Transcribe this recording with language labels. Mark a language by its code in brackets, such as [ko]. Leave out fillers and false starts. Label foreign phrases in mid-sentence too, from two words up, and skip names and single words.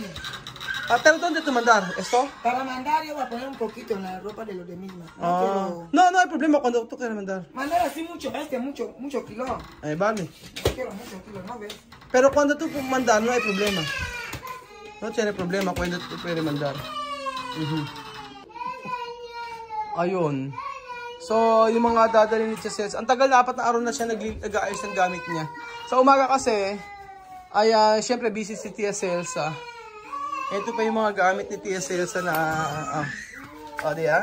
[es] Pero ¿dónde tu mandar? ¿Esto? Para mandar yo voy a poner un poquito en la ropa de los de misma. No hay problema cuando tú quieras mandar. Mandar así mucho kilo. Vale. No quiero mucho kilo, ¿no ves? Pero cuando tú mandar, no hay problema. No tiene problema cuando tú puedes mandar. [tl] Ayun. So, yung mga dadalhin ni Tia Celsa, ang tagal na 4 na araw na siya nag-aayos ng gamit niya. Sa umaga kasi, ay syempre busy si Tia Celsa. Ito pa yung mga gamit ni Tia Celsa na, diya?